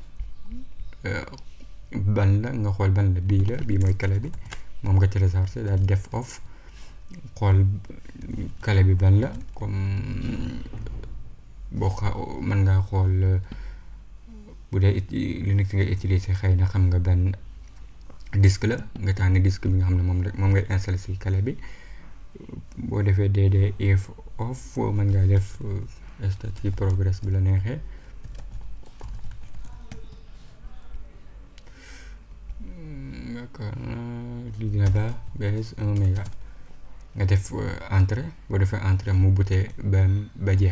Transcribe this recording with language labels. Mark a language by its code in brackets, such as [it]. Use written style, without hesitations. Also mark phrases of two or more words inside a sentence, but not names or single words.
[wo] ban la nga xool ban la bii mooy clé bi moom nga téléchargé daal def off xool clé bi ban la comme mën ngaa xool bu dee Linux ngay utiliser xëy na xam nga ban disque la nga tànn disque bi nga xam ne moom ngay installer ci clé bi boo defee dd if off mën ngaa def start ci progress bi la neexee. lii dina baax bs 1 méga nga def entrée boo defee entrée mu butee ba jeex.